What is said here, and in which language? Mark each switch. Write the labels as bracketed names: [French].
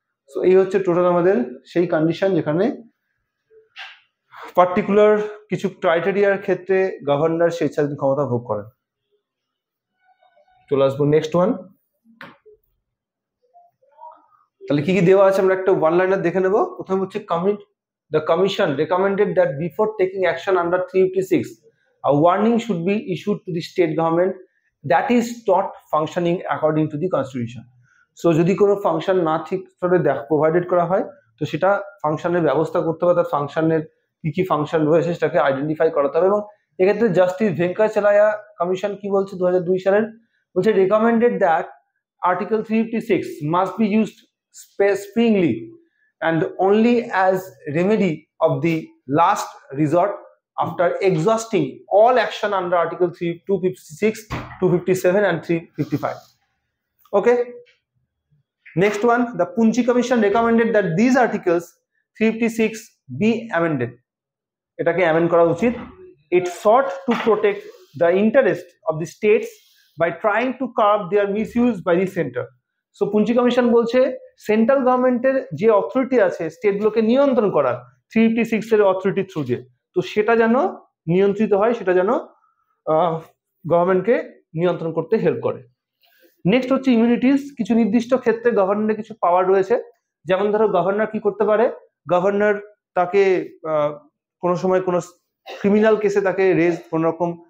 [Bangla] So এই হচ্ছে total আমাদের সেই কন্ডিশন যেখানে পার্টিকুলার কিছু ক্রাইটেরিয়ার ক্ষেত্রে গভর্নর স্বেচ্ছাধীন ক্ষমতা ভোগ করেন। চলে আসবো নেক্সট ওয়ান। তাহলে কি কি দেওয়া আছে আমরা একটা ওয়ান লাইনার দেখে নেব। প্রথমে হচ্ছে [English] the commission recommended that before taking action under 356 a warning should be issued to the state government that is not functioning according to the constitution। [Bangla] So যদি কোনো ফাংশন না ঠিক করে প্রোভাইডেড করা হয় তো সেটা ফাংশনের ব্যবস্থা করতে হবে, তার ফাংশনের কি কি ফাংশন রয়েছে সেটাকে আইডেন্টিফাই করাতে হবে। এবং এক্ষেত্রে জাস্টিস ভেঙ্কাটাচালায়া কমিশন কি বলছে 2002 সালের, বলছে [English] Recommended that article 356 must be used sparingly and only as remedy of the last resort after exhausting all action under article 256, 257 and 355. Okay, next one, the Punchi commission recommended that these articles 356 be amended। [Bangla] এটাকে amend করা উচিত। [English] It sought to protect the interest of the states by trying to curb their misuse by the center। [Bangla] So পুঞ্চি commission বলছে central গভর্নমেন্টের যে authority আছে স্টেটগুলোকে নিয়ন্ত্রণ করার 356 এর অথরিটি থ্রু দিয়ে, তো সেটা যেন নিয়ন্ত্রিত হয়, সেটা যেন গভর্নমেন্টকে নিয়ন্ত্রণ করতে হেল্প করে। নেক্সট হচ্ছে ইমিউনিটিস। কিছু নির্দিষ্ট ক্ষেত্রে গভর্নরের কিছু পাওয়ার রয়েছে, যেমন ধরো গভর্নর কি করতে পারে, গভর্নর তাকে কোনো সময় কোনো ক্রিমিনাল কেসে তাকে কোনো রকম